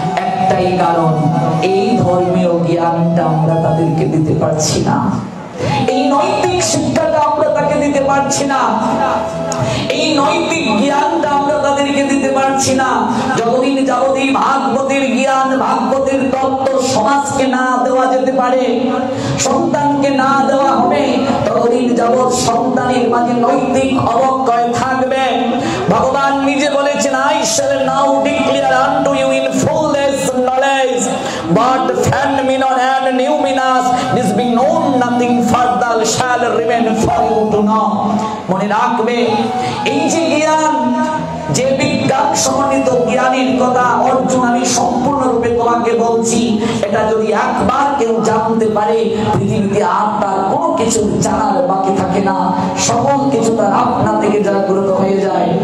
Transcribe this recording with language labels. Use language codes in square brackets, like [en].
[bn] একটাই কারণ, এই ধর্মীয় জ্ঞানটা আমরা তাদেরকে দিতে পারছি না, এই নৈতিক শিক্ষাটা আমরা তাকে দিতে পারছি না, এই নৈতিক জ্ঞানটা আমরা তাদেরকে দিতে পারছি না। যতদিন যাবতীয় ভাগবতের জ্ঞান, ভাগবতের তত্ত্ব সমাজকে না দেওয়া যেতে পারে, সন্তানকে না দেওয়া হবে, ততদিন যাবৎ সন্তানের মাঝে নৈতিক অবক্ষয় থাকবে। ভগবান নিজে বলেছেন, [en] I shall now declare unto you in fullness knowledge, but phenomenon and numinous, this being known nothing further shall remain for you to know. [bn] মনে রাখবে, এই যে জ্ঞান, যে বিজ্ঞান সমন্বিত জ্ঞানের কথা অর্জুন আমি সম্পূর্ণরূপে তোমাকে বলছি, এটা যদি একবার কেউ জানতে পারে পৃথিবীতে আর তার কোনো কিছু জানার বাকি থাকে না, সকল কিছু তার আপনা থেকে জাগ্রত হয়ে যায়।